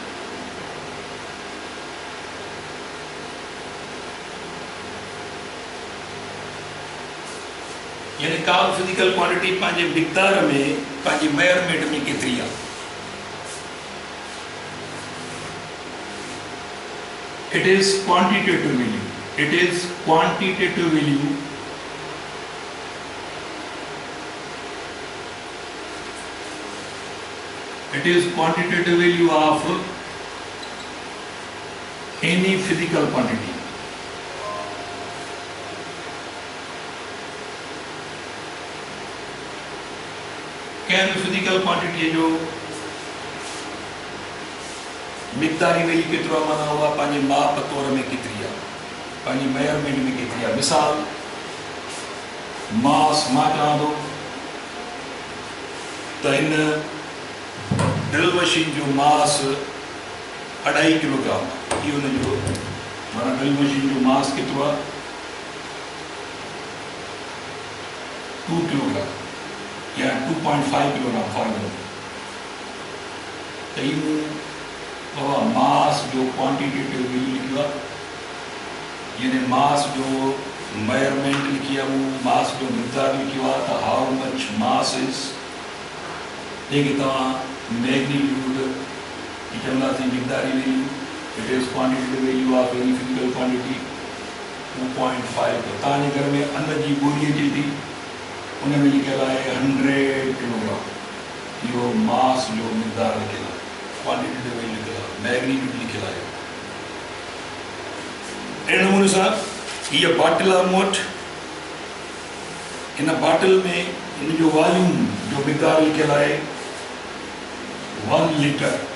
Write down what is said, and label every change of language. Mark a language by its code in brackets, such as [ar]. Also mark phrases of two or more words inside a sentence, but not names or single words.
[sd] यानी का [en] physical quantity [sd] पंहिंजे मिक़दार में, पंहिंजी मेजरमेंट में केतिरी आहे। [en] It is quantitative value. It is quantitative value. It is quantitative value of any physical quantity. [sd] क्या [en] physical quantity [sd] जो मिक़दारी वैल्यू केतिरो आहे, माना उहा पंहिंजे माप तौर में केतिरी आहे, पंहिंजी मेजरमेंट में केतिरी आहे। मिसाल मास, मां चवां थो त हिन [en] drill machine [sd] जो मास 2.5 किलोग्राम आहे। इहो हुनजो माना [en] drill machine [sd] जो मास केतिरो आहे? 2 किलोग्राम या 2.5 किलोग्राम [en] for example. [sd] त इहो मास जो [en] quantitative value [sd] लिखियो आहे, यानी मास जो मेजरमेंट लिखी आहे, वो मास जो मिक़दार लिखियो आहे। [en] त how much mass is, [sd] जंहिंखे तव्हां मैग्नीट्यूड चवंदासीं मिक़दारी वैल्यू। [en] It is quantitative value of any physical quantity 2.5. [sd] तव्हांजे घर में अन्न जी गोरी अचे थी, उन में लिखियल आहे 100 किलोग्राम। इहो मास जो मिक़दार लिखियल आहे, [en] quantitative value [sd] लिखियल आहे, मैग्नीट्यूड लिखियल आहे। अहिड़े नमूने सां हीअ बाटल आहे मूं वटि, हिन बाटल में हिन जो वॉल्यूम जो मिक़दार लिखियल आहे 1 लीटर।